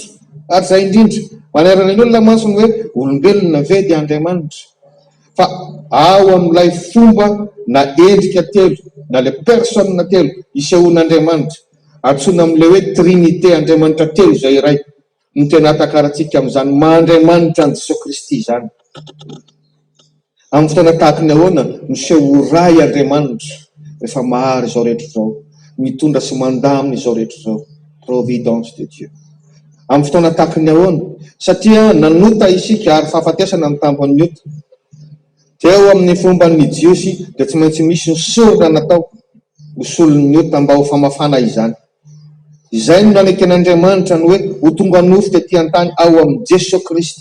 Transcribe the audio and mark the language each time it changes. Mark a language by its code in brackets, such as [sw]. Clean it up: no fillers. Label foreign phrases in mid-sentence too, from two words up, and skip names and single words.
[mg] Ary izay indrindra manerana ny olona masony hoe olombelona ve dia Andriamanitra, fa ao amin'ilay fomba na endrika telo na ilay personne telo isehoan'Andriamanitra, antsoina amin'ilay hoe trinité Andriamanitra telo izay iray, no tena atakarantsika amin'izany mahandriamanitra ny Jesosy Kristy izany. Amin'ny fotoana tahaka ny ahoana miseho ray Andriamanitra rehefa mahary izao rehetra izao, mitondra sy mandamina izao rehetra izao, [fr] providence de Dieu. [mg] Amin'ny fotoana tahaka ny ahoana, satria nanota isika ary fahafatesana amin'ny tambony ota. Teo amin'ny fomban'ny jiosy dia tsy maintsy misy ny sorona natao hosolon'ny ota mba ho famafana izany. Izay no naneken'Andriamanitra ny hoe ho tonga nofo tetỳ an-tany ao amin'ny Jesosy Kristy.